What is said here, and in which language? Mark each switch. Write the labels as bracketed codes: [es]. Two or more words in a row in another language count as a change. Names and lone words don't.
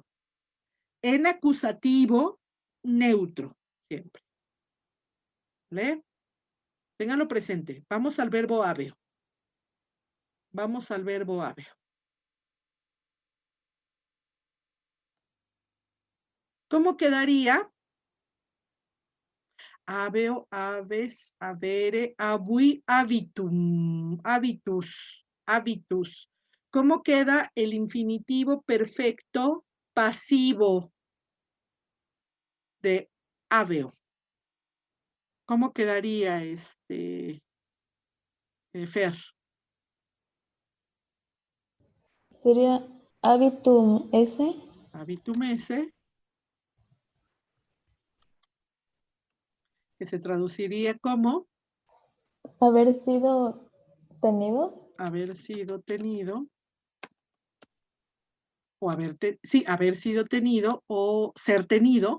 [es] En acusativo, neutro, siempre. ¿Vale? Ténganlo presente. Vamos al verbo habeo. Vamos al verbo habeo. ¿Cómo quedaría? [la] Habeo, habes, habere, habui, habitum, habitus, habitus. [es] ¿Cómo queda el infinitivo perfecto pasivo de habeo? ¿Cómo quedaría Fer? [la] Sería habitum esse. Habitum esse, [es] que se traduciría como Haber sido tenido. haber sido tenido, o haber sido tenido o ser tenido.